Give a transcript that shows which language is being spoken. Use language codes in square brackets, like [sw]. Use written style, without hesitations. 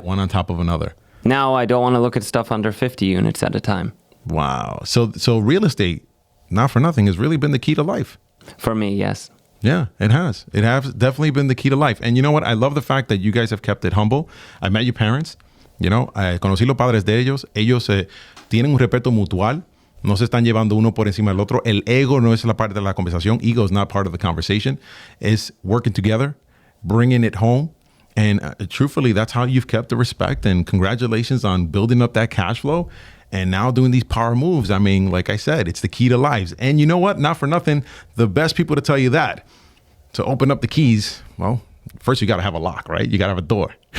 [en] One on top of another. Now I don't want to look at stuff under 50 units at a time. Wow. So real estate, not for nothing, has really been the key to life. For me, yes. Yeah, it has. It has definitely been the key to life. And you know what? I love the fact that you guys have kept it humble. I met your parents. [es] Conocí los padres de ellos. Ellos tienen un respeto mutual. No se están llevando uno por encima del otro. El ego no es la parte de la conversación. [en] Ego is not part of the conversation. It's working together, bringing it home. And truthfully, that's how you've kept the respect. And congratulations on building up that cash flow and now doing these power moves. I mean, like I said, it's the key to lives. And you know what? Not for nothing, the best people to tell you that, to open up the keys, well, first you got to have a lock, right? You got to have a door.